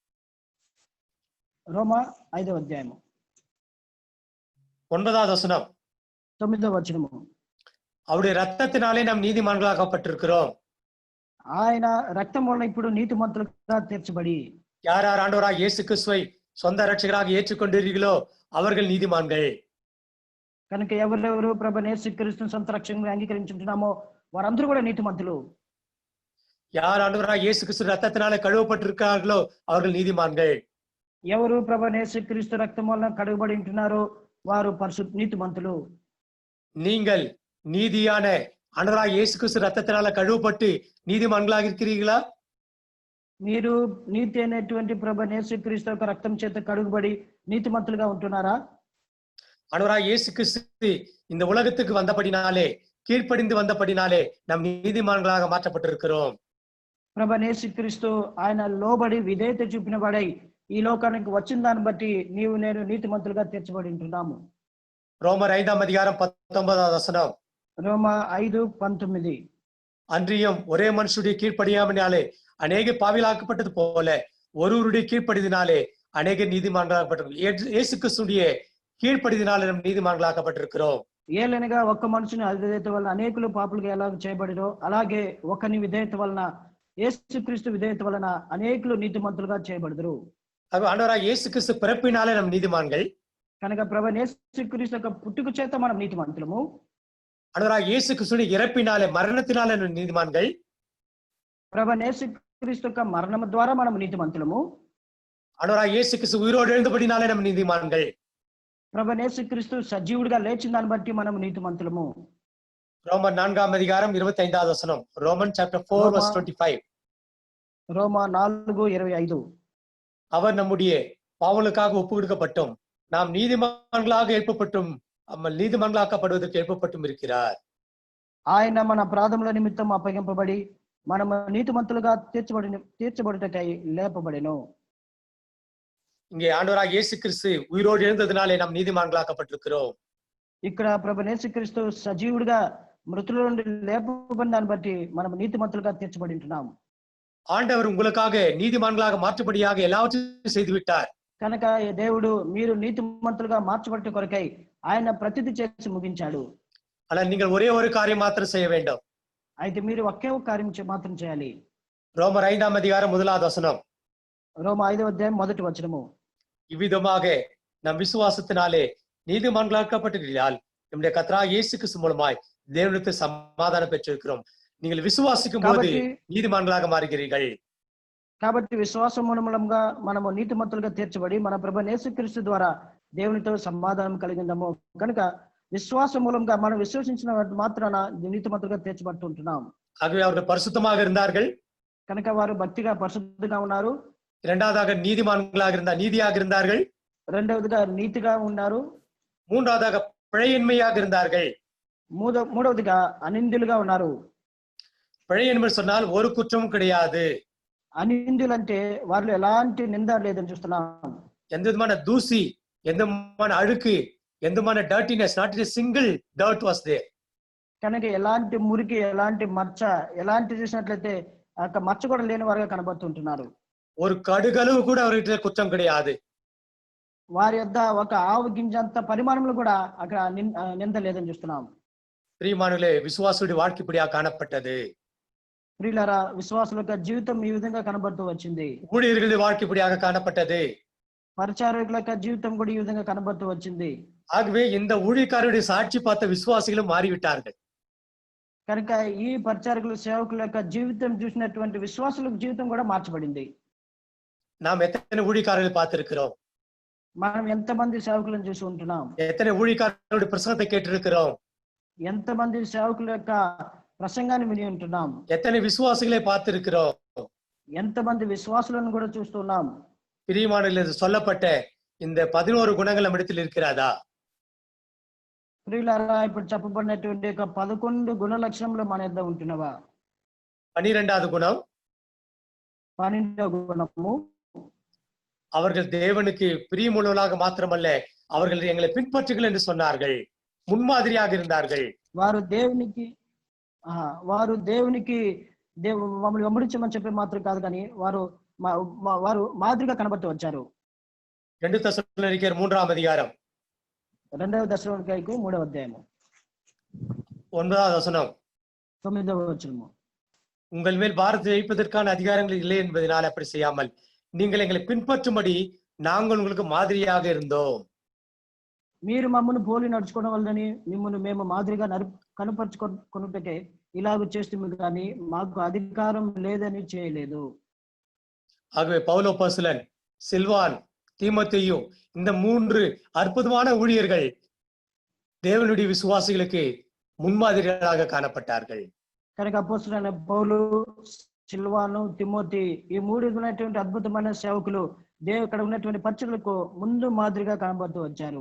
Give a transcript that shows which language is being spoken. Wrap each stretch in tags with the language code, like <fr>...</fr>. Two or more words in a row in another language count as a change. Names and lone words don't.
<te>రోమ 5వ అధ్యాయము</te> <ta>9வது வசனம்.</ta> <te>9వ వచనము.</te> <ta>அவருடைய ரத்தத்தினாலே நாம் நீதிமான்களாக்கப்பட்டிருக்கிறோம்.</ta> <te>ఆయన రక్తం వలన ఇప్పుడు నీతిమంతులుగా తీర్చబడి.</te> <ta>யார் யார் ஆண்டவராக இயேசு கிறிஸ்துவை சொந்த ரட்சகராக ஏற்றுக்கொண்டீர்களோ அவர்கள் நீதிமான்கள்.</ta> <te>కనుక ఎవరెవరు ప్రభు యేసుక్రీస్తుని సొంత రక్షణగా అంగీకరించుంటున్నామో వారందరూ కూడా నీతిమంతులు.</te> <ta>யார் ஆண்டவராக இயேசு கிறிஸ்து ரத்தத்தினாலே கழுவப்பட்டிருக்கிறார்களோ அவர்கள் நீதிமான்கள்.</ta> <te>ఎవరు ప్రభు యేసుక్రీస్తు రక్తం వలన కడుగబడి ఉంటున్నారో వారు నీతిమంతులు.</te> <ta>நீங்கள் நீதியான ஆண்டவராக இயேசு கிறிஸ்து ரத்தத்தினால கழுவப்பட்டு நீதிமான்களாக இருக்கிறீர்களா?</ta> <te>మీరు నీతి అనేటువంటి ప్రభు యేసుక్రీస్తు యొక్క రక్తం చేత కడుగబడి నీతిమంతులుగా ఉంటున్నారా?</te> <ta>ஆண்டவராக இயேசு கிறிஸ்து இந்த உலகத்துக்கு வந்தபடினாலே, கீழ்ப்படிந்து வந்தபடினாலே நம் நீதிமான்களாக மாற்றப்பட்டிருக்கிறோம்.</ta> <te>ప్రభు యేసుక్రీస్తు ఆయన లోబడి విధేయత చూపిన వాడై ఈ లోకానికి వచ్చిన దాన్ని బట్టి నీవు నేను నీతిమంతులుగా తీర్చబడి ఉంటున్నాము.</te> <ta>ரோமர் 5ஆம் அதிகாரம் 19வது வசனம்.</ta> <te>రోమ 5:19.</te> <ta>அன்றியும் ஒரே மனுஷருடைய கீழ்ப்படியாமனாலே அநேக பாவிலாக்கப்பட்டது போல ஒருவருடைய கீழ்ப்படிதினாலே அநேக நீதிமான்களாக்கப்பட்டிருக்கிறோம். இயேசு கிறிஸ்துடைய கீழ்ப்படிதினாலே நம் நீதிமான்களாக்கப்பட்டிருக்கிறோம்.</ta> <te>ఏలనగా ఒక్క మనుషుని అవిధేయత వలన అనేకులు పాపులుగా ఎలా చేయబడిరో అలాగే ఒకని విధేయత వలన యేసుక్రీస్తు విధేయత వలన అనేకులు నీతిమంతులుగా చేయబడదురు.</te> <ta>ஆண்டவராக இயேசு கிறிஸ்து பிறப்பினாலே நம் நீதிமான்கள்.</ta> <te>కనుక ప్రభు యేసుక్రీస్తు యొక్క పుట్టుక చేత మనం నీతిమంతులము.</te> <ta>ஆண்டவராக இயேசு கிறிஸ்துவின் இறப்பினாலே மரணத்தினாலே நம் நீதிமான்கள்.</ta> <te>ప్రభు యేసుక్రీస్తు యొక్క మరణం ద్వారా మనం నీతిమంతులము.</te> <ta>ஆண்டவராக இயேசு கிறிஸ்து உயிரோடு எழுந்தபடினாலே நம் நீதிமான்கள்.</ta> <te>ప్రభు యేసుక్రీస్తు సజీవుడిగా లేచిన దాన్ని బట్టి మనం నీతిమంతులము.</te> <ta>ரோமன் 4ஆம் அதிகாரம் 25வது வசனம்.</ta> <en>Roman chapter 4 verse 25.</en> <te>రోమ 4:25.</te> <ta>அவர் நம்முடைய பாவங்களுக்காக ஒப்பு கொடுக்கப்பட்டும் நாம் நீதிமான்களாக எழுப்பப்பட்டும் நீதிமான்களாக்கப்படுவதற்கு எழுப்பப்பட்டும் இருக்கிறார்.</ta> <te>ఆయన మన అపరాధముల నిమిత్తం అప్పగింపబడి మనము నీతిమంతులుగా తీర్చబడుటకై లేపబడెను.</te> <ta>இங்கே ஆண்டவராக இயேசு கிறிஸ்து உயிரோடு எழுந்ததினாலே நாம் நீதிமான்களாக்கப்பட்டிருக்கிறோம்.</ta> <te>ఇక్కడ ప్రభు యేసుక్రీస్తు సజీవుడిగా మృతుల నుండి లేపబడిన దాన్ని బట్టి మనం నీతిమంతులుగా తీర్చబడి ఉంటున్నాం.</te> <ta>ஆண்டவர் உங்களுக்காக நீதிமான்களாக மாற்றுபடியாக எல்லாவற்றையும் செய்து விட்டார்.</ta> <te>కనుక దేవుడు మీరు నీతిమంతులుగా మార్చబట్ట కొరకై ఆయన ప్రతిదీ చేసి ముగించాడు.</te> <ta>ஆனால் நீங்கள் ஒரே ஒரு காரியம் மாத்திரம் செய்ய வேண்டும்.</ta> <te>అయితే మీరు ఒకే ఒక కార్యం మాత్రం చేయాలి.</te> <ta>ரோமர் 5ஆம் அதிகாரம் 1வது வசனம்.</ta> <te>రోమ 5వ అధ్యాయం 1వ వచనము.</te> <ta>இவ்விதமாக நம் விசுவாசத்தினாலே நீதிமான்களாக்கப்பட்டிருக்கிறால் நம்முடைய கர்த்தராகிய இயேசு கிறிஸ்து மூலமாய் தேவனிடத்தில் சமாதானம் பெற்றிருக்கிறோம். நீங்கள் விசுவாசிக்கும் போது நீதிமான்களாக மாறுகிறீர்கள்.</ta> <te>కాబట్టి విశ్వాసం మూలముగా మనము నీతిమంతులుగా తీర్చబడి మన ప్రభు యేసుక్రీస్తు ద్వారా దేవునితో సమాధానం కలిగిందము. కనుక విశ్వాస మూలంగా మనం విశ్వసించిన మాత్రాన నీతిమంతులుగా తీర్చబడుతుంటున్నాం.</te> <ta>ஆகவே அவர்கள் பரிசுத்தமாக இருந்தார்கள்.</ta> <te>కనుక వారు భక్తిగా పరిశుద్ధంగా ఉన్నారు.</te> <ta>இரண்டாவதாக நீதியாக இருந்தார்கள்.</ta> <te>రెండవదిగా నీతిగా ఉన్నారు.</te> <ta>மூன்றாவதாக பிழையின்மையாக இருந்தார்கள்.</ta> <te>మూడవదిగా అనిందులుగా ఉన్నారు.</te> <ta>பிழையின்மை சொன்னால் ஒரு குற்றமும் கிடையாது.</ta> <te>అనిందులు అంటే వారిలో ఎలాంటి నింద లేదని చూస్తున్నాం.</te> <ta>எந்த விதமான தூசி, எந்த விதமான அழுக்கு, எந்த விதமான டர்ட்டினஸ்,</ta> <en>not a single dirt was there.</en> <te>కనుక ఎలాంటి మురికి, ఎలాంటి మచ్చ, ఎలాంటి చూసినట్లయితే మచ్చ కూడా లేని వారుగా కనబడుతుంటున్నారు.</te> <ta>ஒரு கடுகளவு கூட அவர்கிட்ட குற்றம் கிடையாது.</ta> <te>వారి యొద్ద ఒక ఆవు గింజంత పరిమాణంలో కూడా అక్కడ నింద లేదని చూస్తున్నాం.</te> <ta>பிரியமானவர்களே, விசுவாசுடைய வாழ்க்கை இப்படியா காணப்பட்டது.</ta> <te>ప్రియులారా, విశ్వాసుల యొక్క జీవితం ఈ విధంగా కనబడుతూ వచ్చింది.</te> <ta>ஊழியர்களுடைய வாழ்க்கை இப்படியாக காணப்பட்டது.</ta> <te>పరిచారకుల యొక్క జీవితం కూడా ఈ విధంగా కనబడుతూ వచ్చింది.</te> <ta>ஆகவே இந்த ஊழியக்காரருடைய சாட்சி பார்த்த விசுவாசிகளும் மாறிவிட்டார்கள்.</ta> <te>కనుక ఈ పరిచారకుల సేవకుల యొక్క జీవితం చూసినటువంటి విశ్వాసుల జీవితం కూడా మార్చబడింది.</te> <ta>நாம் எத்தனை ஊழியக்காரர்களை பார்த்திருக்கிறோம்.</ta> <te>మనం ఎంతమంది సేవకులను చూసి ఉంటున్నాం.</te> <ta>எத்தனை ஊழியக்காரருடைய பிரசங்கத்தை கேட்டிருக்கிறோம்.</ta> <te>ఎంతమంది సేవకుల యొక్క ప్రసంగాన్ని విని ఉంటున్నాం.</te> <ta>எத்தனை விசுவாசிகளை பார்த்திருக்கிறோம்.</ta> <te>ఎంతమంది విశ్వాసులను కూడా చూస్తున్నాం.</te> <ta>பிரியமானவர்களே, சொல்லப்பட்ட இந்த 11 குணங்கள் நம்மிடத்தில் இருக்கிறதா?</ta> <te>ప్రియులారా ఇప్పుడు చెప్పబడినటువంటి యొక్క 11 గుణ లక్షణములు మన యొద్ద ఉంటున్నవా?</te> <ta>12வது குணம்,</ta> <te>12వ గుణము,</te> <ta>அவர்கள் தேவனுக்கு பிரியமுள்ளவர்களாக மாத்திரமல்ல, அவர்கள் எங்களை பின்பற்றுங்கள் என்று சொன்னார்கள். முன்மாதிரியாக இருந்தார்கள்.</ta> <te>వారు దేవునికి మమ్మల్ని వెంబడించమని చెప్పి మాత్రం కాదు, కానీ వారు మాదిరిగా కనబడుతూ వచ్చారు.</te> <ta>2 தெசலோனிக்கேயர் 3ஆம் அதிகாரம்</ta> <te>2వ దశలోనికైకు 3వ అధ్యాయము</te> <ta>9வது வசனம்.</ta> <te>9వ వచనము.</te> <ta>உங்கள் மேல் பாரத்தை வைப்பதற்கான அதிகாரங்கள் இல்லை என்பதனால் அப்படி செய்யாமல் நீங்கள் எங்களை பின்பற்றும்படி நாங்கள் உங்களுக்கு மாதிரியாக இருந்தோம்.</ta> <te>మీరు మమ్మల్ని పోలి నడుచుకోవడం వల్లని మిమ్మల్ని మేము మాదిరిగా కనపరుచుకొనుటకే ఇలాగ చేస్తుంది, కానీ మాకు అధికారం లేదని చేయలేదు.</te> <ta>ஆகவே பவுல் அப்போஸ்தலன், சில்வான், தீமோத்தேயு இந்த 3 அற்புதமான ஊழியர்கள் தேவனுடைய விசுவாசிகளுக்கு முன்மாதிரிகளாக காணப்பட்டார்கள்.</ta> <te>కనుక అపోస్తలుడైన పౌలు, సిల్వాను, తిమోతి ఈ 3 ఉన్నటువంటి అద్భుతమైన సేవకులు ఇక్కడ ఉన్నటువంటి పరిచర్యలకు ముందు మాదిరిగా కనబడుతూ వచ్చారు.</te>